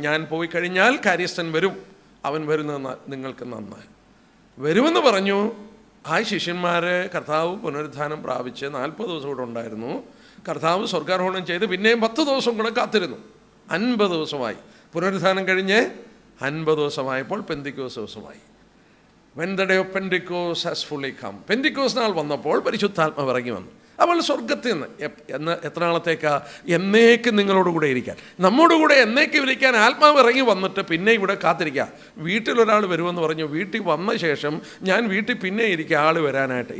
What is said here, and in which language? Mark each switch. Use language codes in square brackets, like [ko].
[ml] ഞാൻ പോയി കഴിഞ്ഞാൽ കാര്യസ്ഥൻ വരും, അവൻ വരുന്നത് നിങ്ങൾക്ക് നന്നായി വരുമെന്ന് പറഞ്ഞു. ആ ശിഷ്യന്മാർ കർത്താവ് പുനരുത്ഥാനം പ്രാപിച്ച് 40 ദിവസം കൂടെ ഉണ്ടായിരുന്നു. കർത്താവ് സ്വർഗാരോഹണം ചെയ്ത് പിന്നെയും 10 ദിവസം കൂടെ കാത്തിരുന്നു. 50 ദിവസമായി. പുനരുത്ഥാനം കഴിഞ്ഞ് 50 ദിവസമായപ്പോൾ പെന്തിക്കോസ് ദിവസമായി. [en] When the day of Pentecost has fully come. [ml] പെന്തിക്കോസ് നാൾ വന്നപ്പോൾ പരിശുദ്ധാത്മാവ് ഇറങ്ങി വന്നു. അവൾ സ്വർഗത്തിൽ നിന്ന് എത്ര നാളത്തേക്കാ? എന്നേക്കും നിങ്ങളോടുകൂടെ ഇരിക്കാൻ. നമ്മോടുകൂടെ എന്നേക്കും ഇരിക്കാൻ ആത്മാവ് ഇറങ്ങി വന്നിട്ട് പിന്നെ ഇവിടെ കാത്തിരിക്കുക. വീട്ടിലൊരാൾ വരുമെന്ന് പറഞ്ഞു, വീട്ടിൽ വന്ന ശേഷം ഞാൻ വീട്ടിൽ പിന്നെ ഇരിക്കുക ആൾ വരാനായിട്ട്.